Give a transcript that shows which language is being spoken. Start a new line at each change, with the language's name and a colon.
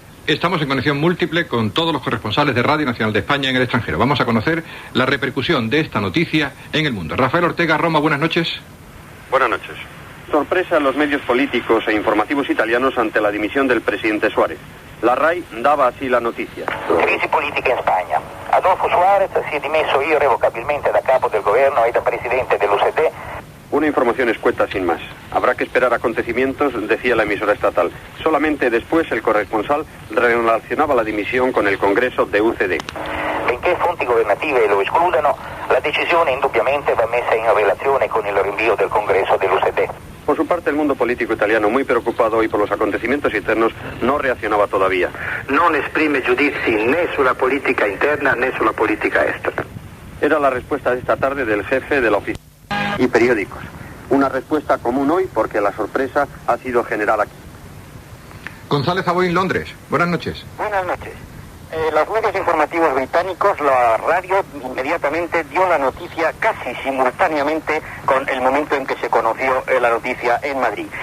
Spanish: Estamos en conexión múltiple con todos los corresponsales de Radio Nacional de España en el extranjero. Vamos a conocer la repercusión de esta noticia en el mundo. Rafael Ortega, Roma, buenas noches. Buenas noches. Sorpresa en los medios políticos e informativos italianos ante la dimisión del presidente Suárez. La RAI daba así la noticia.
Italian: Crisi politica in Spagna. Adolfo Suárez si è dimesso irrevocabilmente da capo del governo e da presidente dell'UCD.
Spanish: Una información escueta sin más. Habrá que esperar acontecimientos, decía la emisora estatal. Solamente después el corresponsal relacionaba la dimisión con el Congreso de UCD.
Italian: Benché fonti governative lo escludano, la decisione indubbiamente va messa in relazione con il rinvio del Congreso dell'UCD.
Spanish: Por su parte, el mundo político italiano, muy preocupado hoy por los acontecimientos internos, no reaccionaba todavía.
Italian: Non esprime giudizi né sulla politica interna né sulla politica estera.
Spanish: Era la respuesta de esta tarde del jefe de la oficina y periódicos. Una respuesta común hoy porque la sorpresa ha sido general aquí. González Aboy, Londres. Buenas noches. Buenas noches. Los medios informativos británicos, la radio inmediatamente dio la noticia casi simultáneamente con el momento en que se conoció la noticia en Madrid.